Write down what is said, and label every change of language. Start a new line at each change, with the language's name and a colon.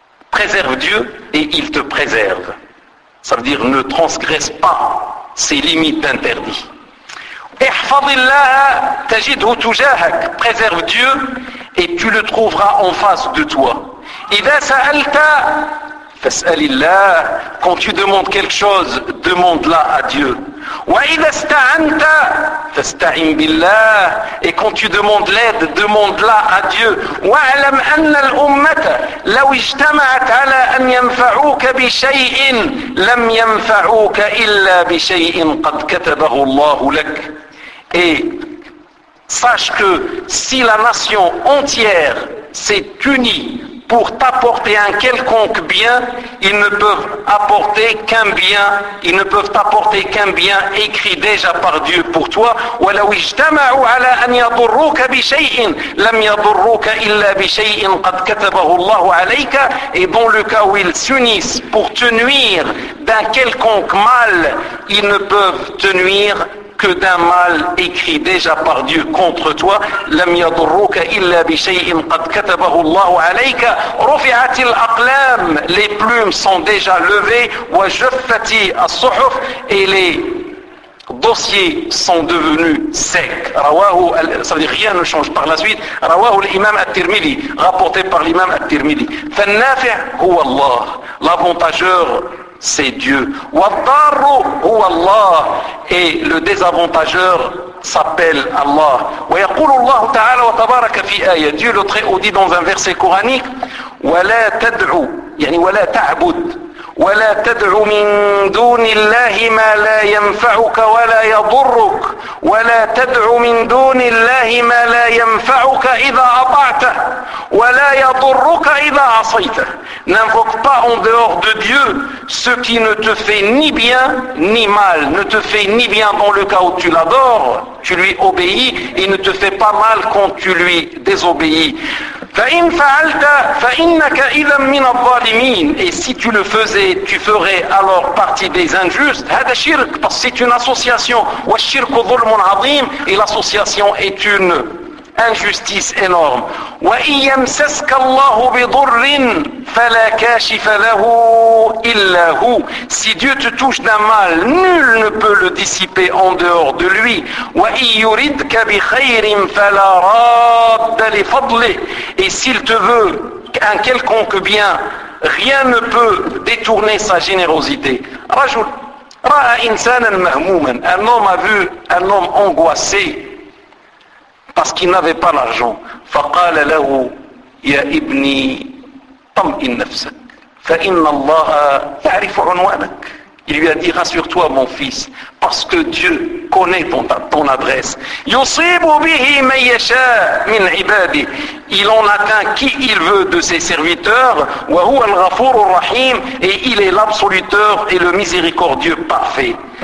French: Préserve Dieu et il te préserve. Ça veut dire ne transgresse pas ses limites d'interdit.
Arabic: احفظ الله تجده تجاهك.
French: Préserve Dieu et tu le trouveras en face de toi.
Arabic: إذا سألت فاسأل الله.
French: Quand tu demandes quelque chose, demande-la à Dieu.
Arabic: وإذا استعنت فاستعن بالله.
French: Et quand tu demandes l'aide, demande-la à Dieu.
Arabic: واعلم أن الأمة لو اجتمعت على أن ينفعوك بشيء لم ينفعوك إلا بشيء قد كتبه الله لك.
French: Et sache que si la nation entière s'est unie pour t'apporter un quelconque bien, ils ne peuvent apporter qu'un bien, ils ne peuvent t'apporter qu'un bien écrit déjà par Dieu pour toi.
Arabic: وَلَوْ اجْتَمَعُوا عَلَىٰ أَنْ يَضُرُّوكَ بِشَيْءٍ لَمْ يَضُرُّوكَ إِلَّا بِشَيْءٍ قَدْ كَتَبَهُ اللَّهُ عَلَيْكَ.
French: Et dans le cas où ils s'unissent pour te nuire d'un quelconque mal, ils ne peuvent te nuire que d'un mal écrit déjà par Dieu contre toi.
Arabic: لم يضروك إلا بشيء قد كتبه الله عليك. رفعت الأقلام.
French: Les plumes sont déjà levées.
Arabic: وجفت الصحف.
French: Et les dossiers sont devenus secs.
Arabic: رواه,
French: ça veut dire rien ne change par la suite.
Arabic: رواه الإمام الترمذي.
French: Rapporté par l'imam الترمذي.
Arabic: فالنافع هو الله.
French: L'avantageur, c'est Dieu.
Arabic: والضار هو الله.
French: Et le désavantageur s'appelle Allah.
Arabic: ويقول الله تعالى وتبارك في آية.
French: Dieu le très haut dit dans un verset coranique,
Arabic: ولا تدعو, يعني ولا تعبد, ولا تدعو من دون الله ما لا ينفعك ولا يضرك, ولا تدعو من دون الله ما لا ينفعك إذا أطعته, ولا يضرك إذا عصيته.
French: N'invoque pas en dehors de Dieu ce qui ne te fait ni bien ni mal. Ne te fait ni bien dans le cas où tu l'adores, tu lui obéis, et ne te fait pas mal quand tu lui désobéis.
Arabic: فإن فعلت فإنك إذا من الظالمين.
French: Et si tu le faisais, tu ferais alors partie des injustes.
Arabic: هذا شرك,
French: parce que c'est une association.
Arabic: والشرك ظلم عظيم.
French: Et l'association est une injustice énorme.
Arabic: Wa yamsaska Allahu bidurrin fala kashifa lahu illa hu.
French: Si Dieu te touche d'un mal, nul ne peut le dissiper en dehors de lui.
Arabic: Wa yuridka bi khairin fala radda li fadli.
French: Et s'il te veut un quelconque bien, rien ne peut détourner sa générosité. Rajoute.
Arabic: رأى إنسانا مهموما.
French: Un homme a vu un homme angoissé parce qu'il n'avait pas l'argent.
Arabic: فقال له يا ابني طمئن نفسك فإن الله يعرف عنوانك.
French: Il lui a dit rassure-toi mon fils parce que Dieu connaît ton adresse.
Arabic: يصيب به من يشاء من عباده.
French: Il en atteint qui il veut de ses serviteurs.
Arabic: وهو الغفور الرحيم.
French: Et il est l'absoluteur et le miséricordieux parfait.